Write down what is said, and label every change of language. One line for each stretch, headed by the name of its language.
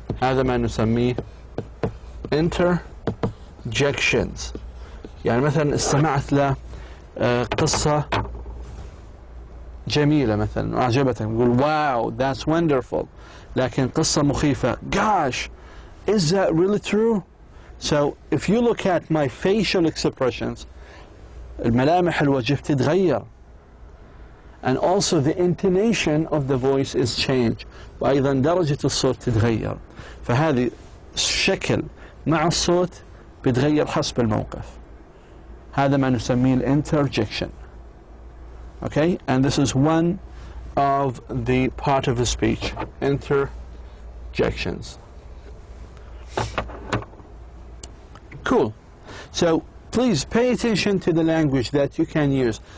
Arabic: هذا ما نسميه interjections. يعني مثلا استمعت ل قصة جميلة مثلا أعجبتك، نقول
English: wow, that's wonderful.
Arabic: لكن قصة مخيفة,
English: gosh, is that really true? So if you look at my facial expressions,
Arabic: الملامح الوجه تتغير,
English: and also the intonation of the voice is changed,
Arabic: وأيضا درجة الصوت تتغير. فهذه الشكل مع الصوت بتغير حسب الموقف. هذا ما نسميه interjection.
English: Okay, and this is one of the part of the speech, interjections. Cool. So please pay attention to the language that you can use.